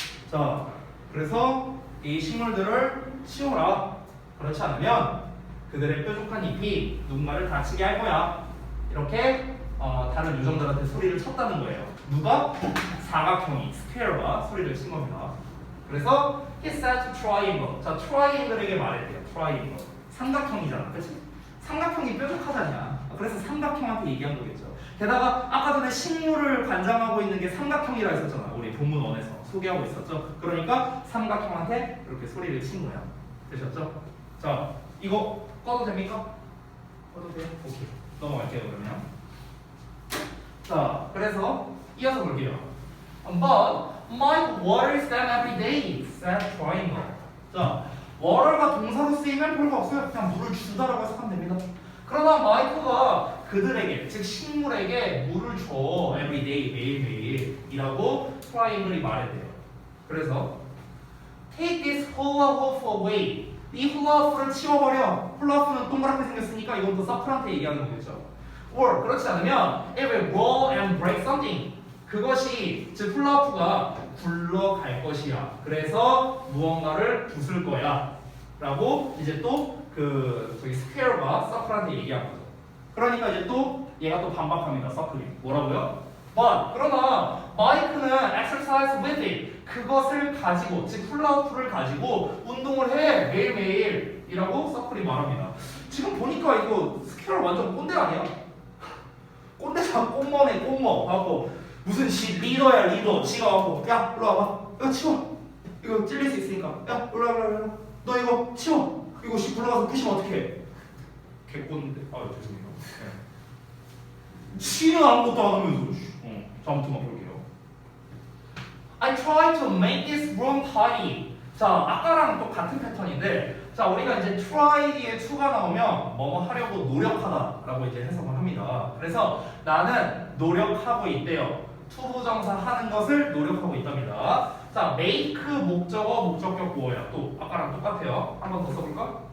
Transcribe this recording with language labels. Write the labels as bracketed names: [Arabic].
[Korean] 자, 그래서 이 식물들을 치워라. 그렇지 않으면 그들의 뾰족한 잎이 누군가를 다치게 할 거야. 이렇게 다른 요정들한테 소리를 쳤다는 거예요. 누가? 사각형이 스퀘어가 소리를 친 겁니다. 그래서 [English] he said to triangle. [Korean] 자, triangle에게 말했대요. triangle. 삼각형이잖아, 그렇지? 삼각형이 뾰족하다냐. 그래서 삼각형한테 얘기한 거겠죠. 게다가 아까 전에 식물을 관장하고 있는 게 삼각형이라 했었잖아. 우리 본문 1에서 소개하고 있었죠. 그러니까 삼각형한테 이렇게 소리를 친 거야. 되셨죠? 자, 이거 꺼도 됩니까? 꺼도 돼요? 오케이. 넘어갈게요, 그러면. 자, 그래서 이어서 볼게요. [English] But Mike waters them every day, said triangle. [Korean] 자, water가 동사로 쓰이면 별거 없어요. 그냥 물을 준다라고 해석하면 됩니다. 그러나 마이크가 그들에게, 즉 식물에게 물을 줘. [English] every day, [Korean] 매일매일이라고 트라이앵글이 말했대요. [English] 그래서 take this hula hoop away. [Korean] 이 훌라후프를 치워버려. 훌라후프는 동그랗게 생겼으니까 이건 또 서클한테 얘기하는 거겠죠. [English] or [Korean] 그렇지 않으면 [English] it will roll and break something. [Korean] 그것이 즉 훌라후프가 굴러갈 것이야. 그래서 무언가를 부술 거야. 라고 이제 또 저기 스퀘어가 서클한테 얘기한 거죠. 그러니까 이제 또 얘가 또 반박합니다. 서클이 뭐라고요? [English] But [Korean] 그러나 마이크는 [English] exercise with it. [Korean] 그것을 가지고 즉 훌라후프를 가지고 운동을 해 매일매일이라고 서클이 말합니다. 지금 보니까 이거 스퀘어 완전 꼰대 아니야? 꼰대잖아. 꼰머네 꼰머 하고 무슨 리더야 리더. 지가 와고 야 일로 와봐. 이거 치워. 이거 찔릴 수 있으니까 야 일로 와. 너 이거 치워. 이거 굴러가서 부시면 어떡해? 개꼰대. 죄송해요. 치는 아무것도 안 하면서. 자, 아무튼 볼게요. [English] I try to make this room tidy. [Korean] 자, 아까랑 또 같은 패턴인데, 자, 우리가 이제 try 뒤에 to가 나오면 뭐뭐 하려고 노력하다라고 이제 해석을 합니다. 그래서 나는 노력하고 있대요. to 부정사 하는 것을 노력하고 있답니다. 자, make 목적어 목적격 보어야 또 아까랑 똑같아요. 한 번 더 써볼까?